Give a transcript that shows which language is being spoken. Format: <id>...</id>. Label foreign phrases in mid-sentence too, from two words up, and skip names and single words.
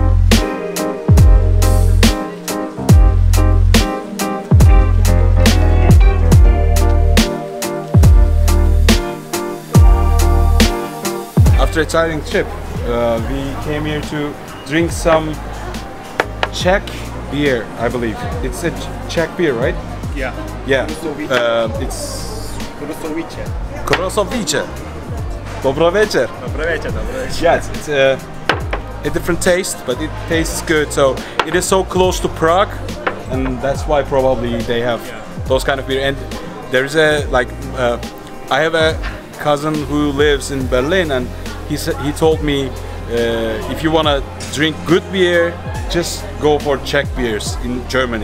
<en>After a tiring trip, we came here to drink some Czech beer, I believe. It's a Czech beer, right? Yeah. Yeah. It's Krosovice.</en> <sl>Krosovice. Dobro večer. Dobro večer, dobro večer.</sl> <en>Yes, it's a different taste, but it tastes good. So it is so close to Prague, and that's why probably they have those kind of beer. And there is a I have a cousin who lives in Berlin, and he told me if you wanna drink good beer, just go for Czech beers in Germany.</en>